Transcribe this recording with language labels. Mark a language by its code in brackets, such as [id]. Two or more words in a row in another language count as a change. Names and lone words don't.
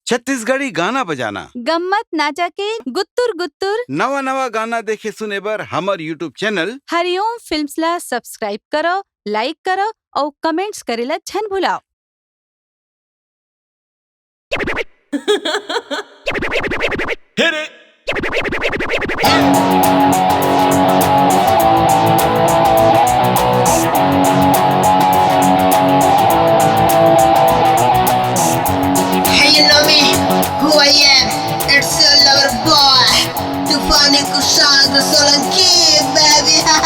[hne] छत्तीसगढ़ी गाना बजाना, गम्मत नाचा के गुत्तुर गुत्तुर नवा नवा गाना देखे सुने बर हमर [en] YouTube channel [hne] हरिओम फिल्म्स ला सब्सक्राइब करो, लाइक करो और कमेंट्स करेला छन भुलाओ। [en] Hit it! Hey, you know me, who I am, it's your lover boy, Tufani Kushagra Solanki, baby.